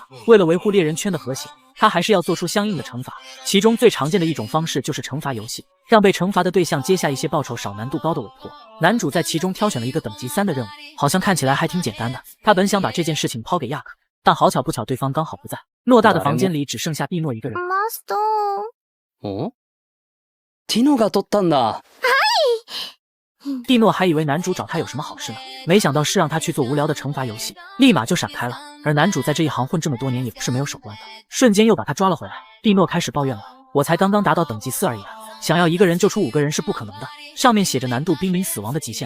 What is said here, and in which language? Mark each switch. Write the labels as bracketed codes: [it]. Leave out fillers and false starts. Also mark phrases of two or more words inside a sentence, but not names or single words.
[zh] 为了维护猎人圈的和谐，他还是要做出相应的惩罚，其中最常见的一种方式就是惩罚游戏，让被惩罚的对象接下一些报酬少、难度高的委托。男主在其中挑选了一个等级3的任务，好像看起来还挺简单的。他本想把这件事情抛给亚克，但好巧不巧对方刚好不在。偌大的房间里只剩下蒂诺一个人。 [ja] マスト。お？ティノが取ったんだ。 [zh] 蒂诺还以为男主找他有什么好事呢，没想到是让他去做无聊的惩罚游戏，立马就闪开了。而男主在这一行混这么多年也不是没有手段的，瞬间又把他抓了回来。蒂诺开始抱怨了，我才刚刚达到等级4而已啊，想要一个人救出5个人是不可能的，上面写着难度濒临死亡的极限啊。